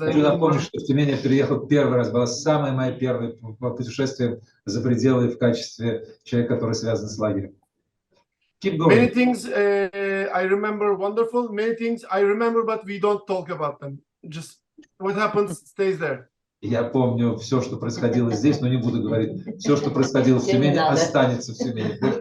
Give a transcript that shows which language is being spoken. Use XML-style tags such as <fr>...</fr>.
<ru>Хочу напомнить, что в Тюмень я приехал первый раз, было самое мое первое путешествие за пределы в качестве человека, который связан с лагерем.</ru> <en>Keep going. Many things I remember wonderful, many things I remember, but we don't talk about them. Just what happens stays there.</en> <ru>Я помню все, что происходило здесь, но не буду говорить. Все, что происходило в Тюмени, останется в Тюмени.</ru>